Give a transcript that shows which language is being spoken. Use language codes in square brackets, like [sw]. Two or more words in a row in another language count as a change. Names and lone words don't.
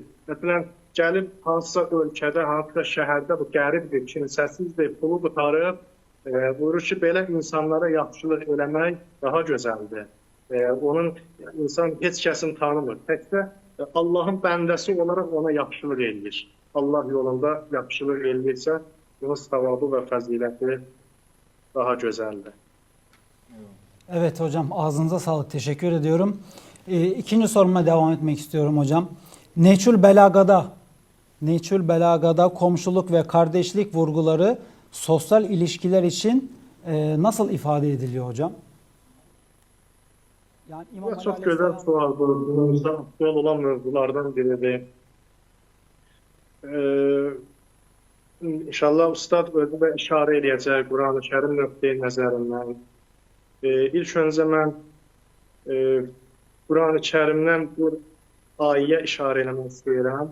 [az] Məsələn, gəlib hansısa ölkədə, hansısa şəhərdə bu qəribdir, kimsəsizdir, pulu qutarıb, buyurur ki, belə insanlara yaxşılıq eləmək daha gözəldir. Onun insan heç kəsin tanımır. Təkcə Allahın bəndəsi olaraq ona yaxşılıq eləyir. Allah yolunda yaxşılıq eləyirsə, bunun savabı və fəziləti daha gözəldir. [tr] Evet hocam, ağzınıza sağlık. Teşekkür ediyorum. İkinci soruma devam etmek istiyorum hocam. Neçül Belaga'da komşuluk ve kardeşlik vurguları sosyal ilişkiler için nasıl ifade ediliyor hocam? Yani İmam Ali [az] Çox [tr] Aleyhisselam- [az] gözəl sual bu. Günümüzdə aktual olan mövzulardan biridir. İnşallah ustad özü də işarə eləyəcək Quran-ı Kərim nöqteyi nəzərindən. İlk öncə mən Quran-ı Kərimdən bir ayəyə işarə eləmək istəyirəm.